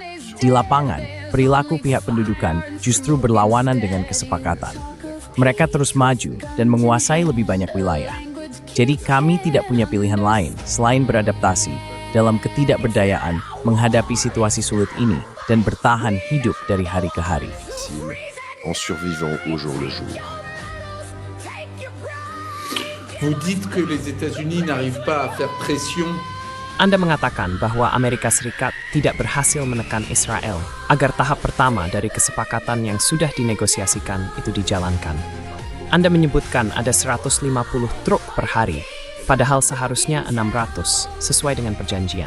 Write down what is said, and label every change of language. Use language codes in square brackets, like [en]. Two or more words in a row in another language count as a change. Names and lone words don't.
[id] Di lapangan, perilaku pihak pendudukan justru berlawanan dengan kesepakatan. Mereka terus maju dan menguasai lebih banyak wilayah. Jadi kami tidak punya pilihan lain selain beradaptasi dalam ketidakberdayaan menghadapi situasi sulit ini dan bertahan hidup dari hari ke hari. [fr] En survivant au jour le jour. Vous dites que les États-Unis n'arrivent pas à faire pression. [id] Anda mengatakan bahwa Amerika Serikat tidak berhasil menekan Israel agar tahap pertama dari kesepakatan yang sudah dinegosiasikan itu dijalankan. Anda menyebutkan ada 150 truk per hari, padahal seharusnya 600 sesuai dengan perjanjian.